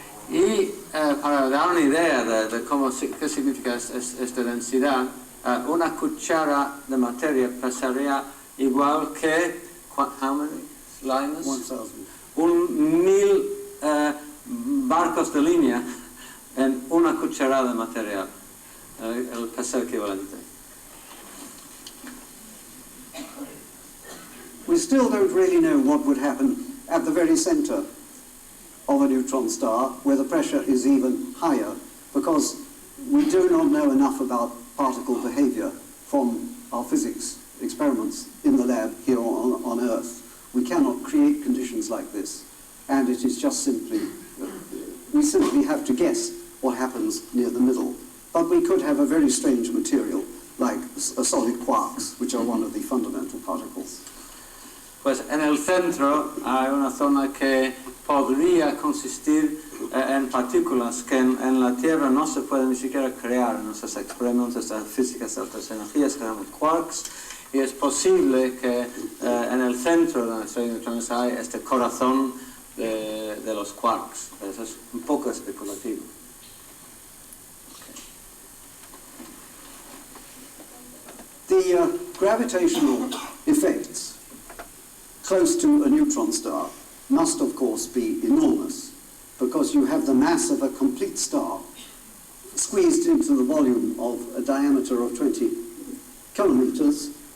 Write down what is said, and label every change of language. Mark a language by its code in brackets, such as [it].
[es] Y para dar una idea de qué significa esta densidad, una cuchara de materia pesaría igual que, [en] how many liners? 1,000. [es] 1,000 barcos de línea en una cucharada de material, el peso equivalente. [en] We still don't really know what would happen at the very center of a neutron star, where the pressure is even higher, because we do not know enough about particle behavior from our physics experiments in the lab here on Earth. We cannot create conditions like this, and it is just simply, we simply have to guess what happens near the middle. But we could have a very strange material, like solid quarks, which are one of the fundamental particles. [es] Pues en el centro hay una zona que podría consistir en partículas que en la Tierra no se pueden ni siquiera crear en nuestros experimentos de físicas de altas energías, que llamamos quarks, y es posible que en el centro de la estrella de neutrones hay este corazón de los quarks. Eso es un poco especulativo. [en] The gravitational effects close to a neutron star must, of course, be enormous, because you have the mass of a complete star squeezed into the volume of a diameter of 20 kilometers.